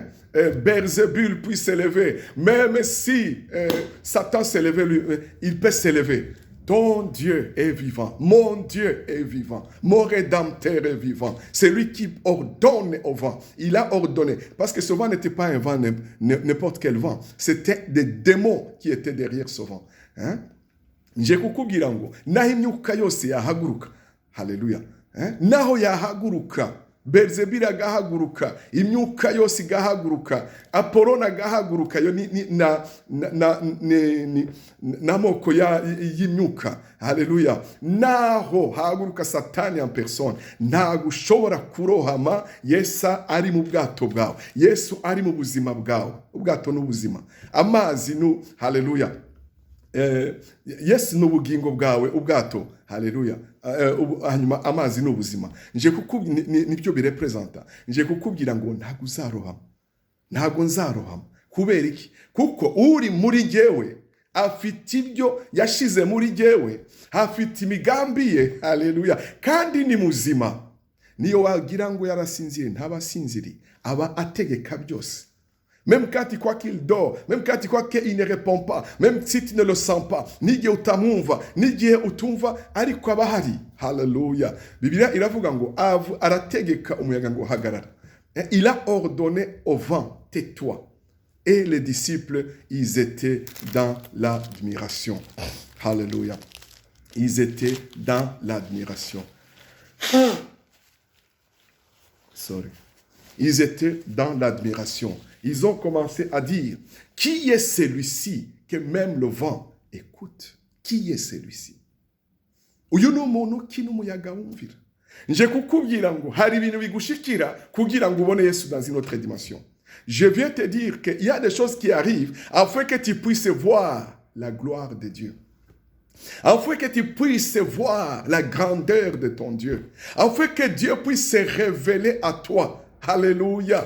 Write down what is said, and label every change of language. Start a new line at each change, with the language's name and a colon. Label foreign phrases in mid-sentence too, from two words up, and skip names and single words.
French: Beelzébul puisse s'élever. Même si Satan s'élève, il peut s'élever. Ton Dieu est vivant. Mon Dieu est vivant. Mon Rédempteur est vivant. C'est lui qui ordonne au vent. Il a ordonné. Parce que ce vent n'était pas un vent, n'importe quel vent. C'était des démons qui étaient derrière ce vent. Hein?
Kinyarwanda: Njekukubwira ngo naho imyuka yose yahaguruka. Haleluya. Naho yahaguruka. Beelzebuli agahaguruka, imyuka yose igahaguruka, Apoloni agahaguruka, yo n'amoko y'imyuka. Haleluya. Naho haguruka Satani
French: en personne,
Kinyarwanda: ntago ushobora kurohama Yesu ari mu bwato bwawe. Yesu ari mu buzima bwawe. Ubwato n'ubuzima. Amazi haleluya. Yesu n'ubugingo bwawe, ubwato. Haleluya. Hanyuma amazi n'ubuzima. Nibyo birepresenta. Nje kukubwira ngo ntago nzarohama. Kubera iki? Kuko uri muri jyewe afite ibyo yashize muri jyewe, afite imigambi ye. Haleluya. Kandi ni muzima. Niyo wagira ngo yarasinzire, ntabasinziri, aba ategeka byose.
French: Même quand tu crois qu'il dort, même quand tu crois qu'il ne répond pas, même si tu ne le sens pas,
Kinyarwanda: n'igihe utamwumva, n'igihe utumva, ariko aba ahari. Haleluya. Bibiliya iravuga ngo arategeka umuyaga ngo hagarara.
French: Il a ordonné au vent, tais-toi. Et les disciples, ils étaient dans l'admiration. Haleluya. Ils étaient dans l'admiration. Sorry. Ils étaient dans l'admiration. Ils ont commencé à dire, qui est celui-ci que même le vent écoute? Qui est celui-ci?
Kinyarwanda: Uyu ni umuntu ki n'umuyaga wumvira. Nje kukubwira ngo hari ibintu bigushikira kugira ngo ubone Yesu
French: dans une autre dimension. Je viens te dire qu'il y a des choses qui arrivent afin que tu puisses voir la gloire de Dieu. Afin que tu puisses voir la grandeur de ton Dieu. Afin que Dieu puisse se révéler à toi. Alléluia.